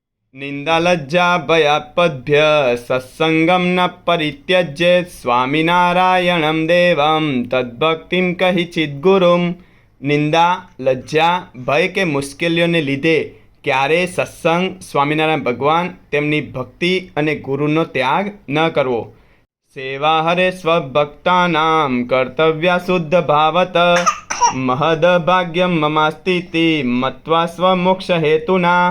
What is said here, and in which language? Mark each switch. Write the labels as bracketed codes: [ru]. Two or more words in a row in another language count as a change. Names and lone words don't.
[sa] निंदालज्जा भयापद्भ्य सत्संगम न परित्यज्य स्वामिनारायणं देवं तद्भक्तिं कहिचित गुरुम। [gu] નિંદા, લજ્જા, ભય કે મુશ્કેલીઓને લીધે ક્યારેય સત્સંગ, સ્વામિનારાયણ ભગવાન, તેમની ભક્તિ અને ગુરુનો ત્યાગ ન કરવો। [sa] સેવા હરે સ્વભક્તાનામ કર્તવ્યા શુદ્ધ ભાવત મહદ ભાગ્યમ મમાસ્તિતિ મત્વા સ્વમોક્ષ હેતુના।